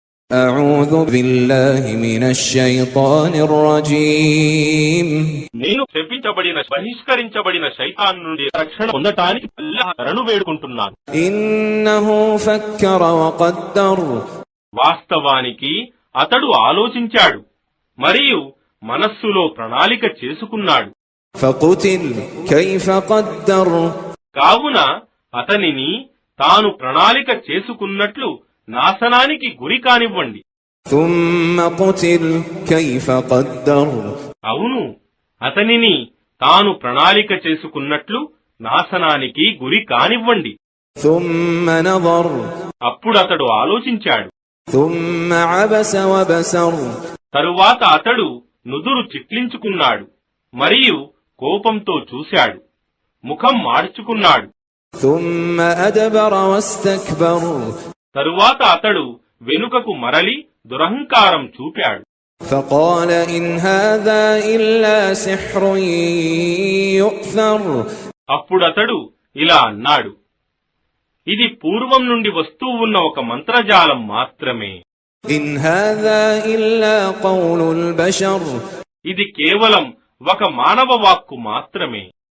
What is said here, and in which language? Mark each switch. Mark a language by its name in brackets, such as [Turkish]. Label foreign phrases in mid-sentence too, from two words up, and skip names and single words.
[Arabic] أعوذ بالله من الشيطان الرجيم [Telugu] నేను శపించబడిన బహిష్కరించబడిన శైతాన్ నుండి రక్షణ పొందటానికి అల్లాహ్ శరణు వేడుకుంటున్నాను. [Arabic] إنه فكر وقدر [Telugu] వాస్తవానికి అతడు ఆలోచించాడు మరియు మనస్సులో ప్రణాళిక చేసుకున్నాడు. [Arabic] فقتل كيف قدر [Telugu] కావున అతనిని తాను ప్రణాళిక చేసుకున్నట్లు నాశనానికి గురి కానివ్వండి. [Arabic] ثم قتل كيف قدر [Telugu] అవును, అతనిని తాను ప్రణాళిక చేసుకున్నట్లు నాశనానికి గురి కానివ్వండి. [Arabic] ثم نظر [Telugu] అప్పుడతడు ఆలోచించాడు. [Arabic] ثم عبس وبسر [Telugu] తరువాత అతడు నుదురు చిట్లించుకున్నాడు మరియు కోపంతో చూశాడు, ముఖం మార్చుకున్నాడు. [Arabic] ثم أدبر واستكبر [Telugu] తరువాత అతడు వెనుకకు మరలి దురహంకారం చూపాడు. [Arabic] فقال إن هذا إلا سحر يؤثر [Telugu] అప్పుడతడు ఇలా అన్నాడు, ఇది పూర్వం నుండి వస్తూ ఉన్న ఒక మంత్రజాలం మాత్రమే. [Arabic] إن هذا إلا قول البشر [Telugu] ఇది కేవలం ఒక మానవ వాక్కు మాత్రమే.